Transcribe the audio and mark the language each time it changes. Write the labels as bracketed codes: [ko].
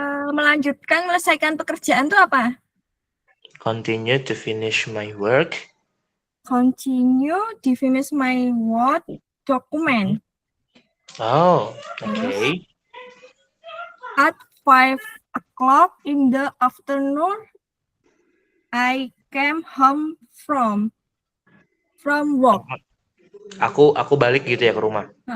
[id] Melanjutkan pekerjaan itu apa? [en] Continue to finish my work. Continue to finish my work document. Oh, okay. At 5 o'clock in the afternoon, I came home from work. [id] Aku balik gitu ya ke rumah.